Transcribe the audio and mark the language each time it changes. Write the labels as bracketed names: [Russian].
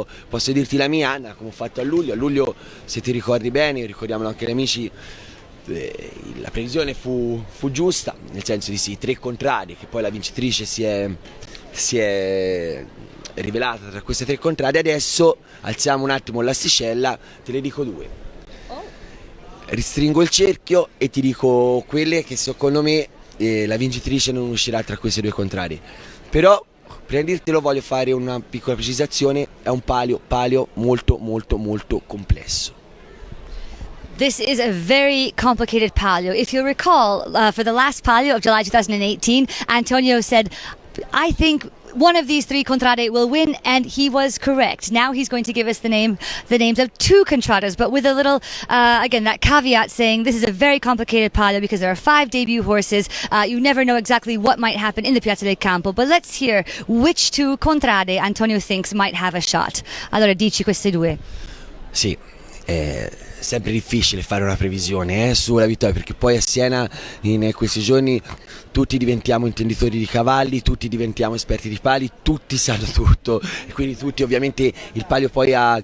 [Italian] Io posso dirti la mia, Anna, come ho fatto a luglio, se ti ricordi bene, ricordiamolo anche agli amici, la previsione fu giusta, nel senso di sì, 3 contrari, che poi la vincitrice si è rivelata tra queste 3 contrade. Adesso alziamo un attimo l'asticella, te ne dico 2. ristringo il cerchio e ti dico quelle che secondo me la vincitrice non uscirà tra queste due contrarie. Però prima di dirtelo voglio fare una piccola precisazione, è un palio molto molto molto complesso. [English] This is a very complicated palio. If you'll recall, for the last palio of July 2018, Antonio said, I think one of these three contrade will win, and he was correct. Now he's going to give us the names of two contradas, but with a little, again, that caveat saying this is a very complicated palio because there are 5 debut horses. You never know exactly what might happen in the Piazza del Campo, but let's hear which two contrade Antonio thinks might have a shot. [Italian] Allora, dici queste due. Sì, sempre difficile fare una previsione sulla vittoria, perché poi a Siena in questi giorni tutti diventiamo intenditori di cavalli, tutti diventiamo esperti di pali, tutti sanno tutto e quindi tutti ovviamente il palio poi